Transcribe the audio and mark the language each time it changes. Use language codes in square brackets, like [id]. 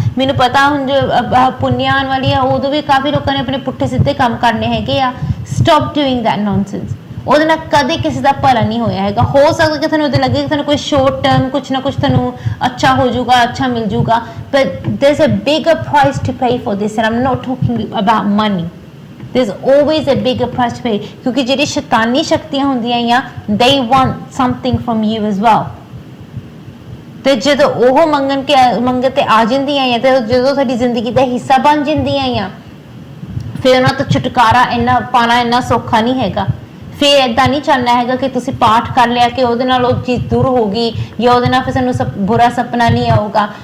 [pa] ਮੈਨੂੰ ਪਤਾ ਹੁਣ ਜੋ ਪੁੰਨਿਆ ਆਉਣ ਵਾਲੀ ਆ, ਉਦੋਂ ਵੀ ਕਾਫੀ ਲੋਕਾਂ ਨੇ ਆਪਣੇ ਪੁੱਠੇ ਸਿੱਧੇ ਕੰਮ ਕਰਨੇ ਹੈਗੇ ਆ. [en] Stop doing that nonsense. [pa] ਉਹਦੇ ਨਾਲ ਕਦੇ ਕਿਸੇ ਦਾ ਭਲਾ ਨਹੀਂ ਹੋਇਆ ਹੈਗਾ. ਹੋ ਸਕਦਾ ਕਿ ਤੁਹਾਨੂੰ ਉਹਦੇ ਲੱਗੇ ਕਿ ਤੁਹਾਨੂੰ ਕੋਈ ਸ਼ੋਰਟ ਟਰਮ ਕੁਛ ਨਾ ਕੁਛ ਤੁਹਾਨੂੰ ਅੱਛਾ ਹੋ ਜਾਊਗਾ, ਅੱਛਾ ਮਿਲ ਜਾਊਗਾ, [en] But there is a bigger price to pay for this and I am not talking about money. There's always a bigger price to pay, [pa] ਕਿਉਂਕਿ ਜਿਹੜੀ ਸ਼ੈਤਾਨੀ ਸ਼ਕਤੀਆਂ ਹੁੰਦੀਆਂ ਆ, [en] they want something from you as well. [pa] ਤੇ ਜਦੋਂ ਉਹ ਮੰਗਣ ਤੇ ਆ ਜਾਂਦੀਆਂ ਆ, ਤੇ ਜਦੋਂ ਸਾਡੀ ਜ਼ਿੰਦਗੀ ਦਾ ਹਿੱਸਾ ਬਣ ਜਾਂਦੀਆਂ ਆ, ਫਿਰ ਉਹਨਾਂ ਤੋਂ ਛੁਟਕਾਰਾ ਇੰਨਾ ਪਾਣਾ ਇੰਨਾ ਸੌਖਾ ਨਹੀਂ ਹੈਗਾ. ਫਿਰ ਏਦਾਂ ਨਹੀਂ ਚੱਲਣਾ ਹੈਗਾ ਕਿ ਤੁਸੀਂ ਪਾਠ ਕਰ ਲਿਆ ਕਿ ਉਹਦੇ ਨਾਲ ਉਹ ਚੀਜ਼ ਦੂਰ ਹੋ ਗਈ ਜਾਂ ਉਹਦੇ ਨਾਲ ਫਿਰ ਸਾਨੂੰ ਬੁਰਾ ਸੁਪਨਾ ਨਹੀਂ ਆਊਗਾ.